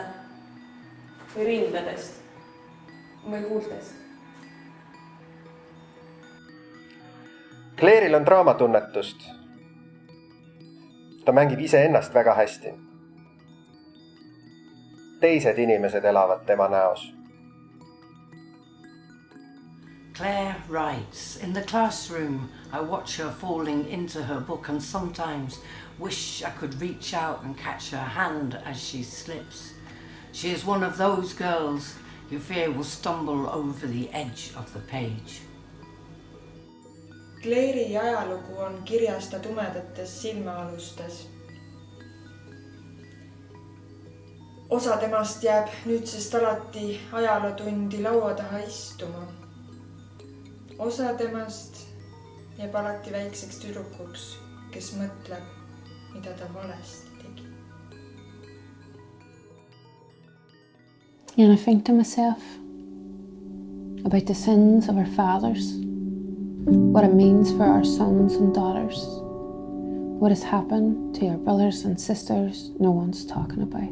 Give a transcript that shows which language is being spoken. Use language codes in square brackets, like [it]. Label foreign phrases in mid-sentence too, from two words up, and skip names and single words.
[et] Või rindadest. Või huultest. Claire'il on draamatunnetust. Ta mängib iseennast väga hästi. Teised inimesed elavad tema näos. [en] Claire writes, in the classroom, I watch her falling into her book and sometimes wish I could reach out and catch her hand as she slips. She is one of those girls you fear will stumble over the edge of the page. [et] Claire'i ajalugu on kirjas ta tumedates silmaalustes. Osa temast jääb nüüdsest alati ajalootundi laua taha istuma. Osa temast jääb alati väikseks tüdrukuks, kes mõtleb, mida ta valesti tegi. [en] And I think to myself about the sins of our fathers, what it means for our sons and daughters, what has happened to our brothers and sisters no one's talking about.